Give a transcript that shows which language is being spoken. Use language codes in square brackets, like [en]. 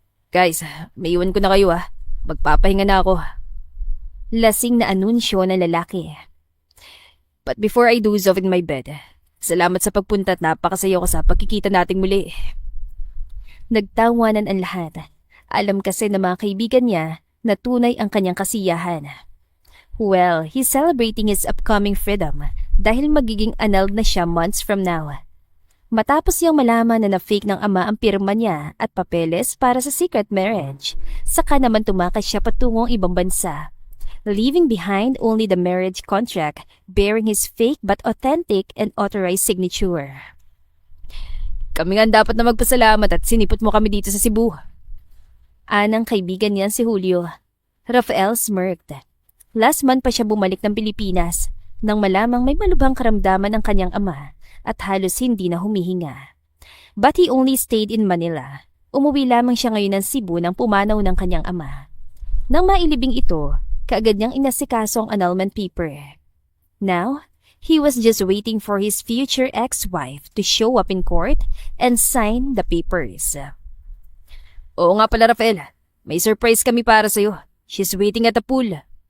[tl] Guys, may iwan ko na kayo ah. Magpapahinga na ako. Lasing na anunsyo ng lalaki. [en] But before I doze off in my bed, [tl] salamat sa pagpunta at napakasaya ko sa pagkikita nating muli. Nagtawanan ang lahat. Alam kasi ng mga kaibigan niya na tunay ang kanyang kasiyahan. [en] Well, he's celebrating his upcoming freedom [tl] dahil magiging annulled na siya [en] months from now. [tl] Matapos niyang malaman na na-fake ng ama ang pirma niya at papeles para sa secret marriage, saka naman tumakas siya patungong ibang bansa, [en] leaving behind only the marriage contract bearing his fake but authentic and authorized signature. [tl] Kami nga dapat na magpasalamat at sinipot mo kami dito sa Cebu. Anang kaibigan niya si Julio. [en] Rafael smirked. [tl] Last month pa siya bumalik ng Pilipinas nang malamang may malubhang karamdaman ng kanyang ama at halos hindi na humihinga. [en] But he only stayed in Manila. [tl] Umuwi lamang siya ngayon ng Cebu nang pumanaw ng kanyang ama. Nang mailibing ito, kaagad niyang inasikaso ang annulment paper. [en] Now, he was just waiting for his future ex-wife to show up in court and sign the papers. [tl] Oo nga pala Rafael, may surprise kami para sa'yo. [en] She's waiting at the pool.